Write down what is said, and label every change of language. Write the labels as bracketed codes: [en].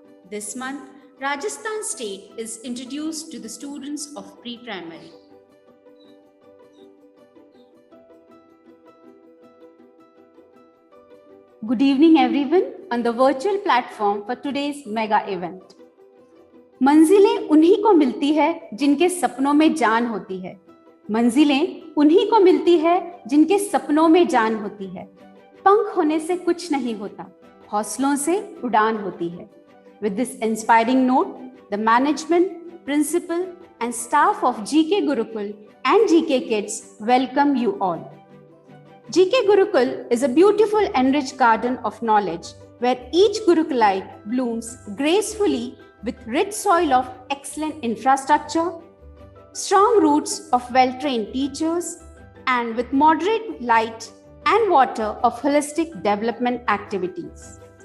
[en] This month, Rajasthan state is introduced to the students of pre-primary. Good evening everyone on the virtual platform for today's mega event. [hi] मंजिलें उन्हीं को मिलती है जिनके सपनों में जान होती है. मंजिलें उन्हीं को मिलती है जिनके सपनों में जान होती है. पंख होने से कुछ नहीं होता, हौसलों से उड़ान होती है. [en] With this inspiring note, the management, principal and staff of GK Gurukul and GK Kids welcome you all. GK Gurukul is a beautiful enriched garden of knowledge where each Gurukulite blooms gracefully with rich soil of excellent infrastructure, strong roots of well-trained teachers, and with moderate light and water of holistic development activities.